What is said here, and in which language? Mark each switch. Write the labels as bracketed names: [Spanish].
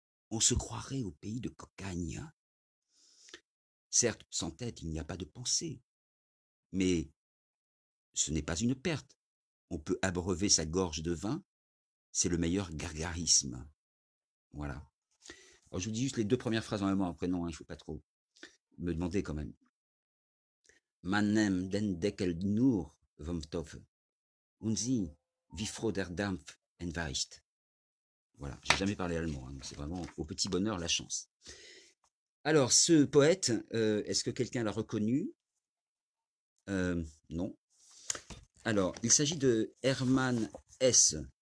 [French] On se croirait au pays de Cocagne. Certes, sans tête, il n'y a pas de pensée, mais ce n'est pas une perte. On peut abreuver sa gorge de vin, c'est le meilleur gargarisme. Voilà. Alors, je vous dis juste les 2 premières phrases en allemand, après non, hein, il ne faut pas trop me demander quand même. [German] Man nimmt den Deckel nur vom Topf und sieh, wie froh der Dampf entweicht. [French] Voilà, j'ai jamais parlé allemand, hein, donc c'est vraiment au petit bonheur la chance. Alors, ce poète, est-ce que quelqu'un l'a reconnu? Non. Alors, il s'agit de Hermann Hesse.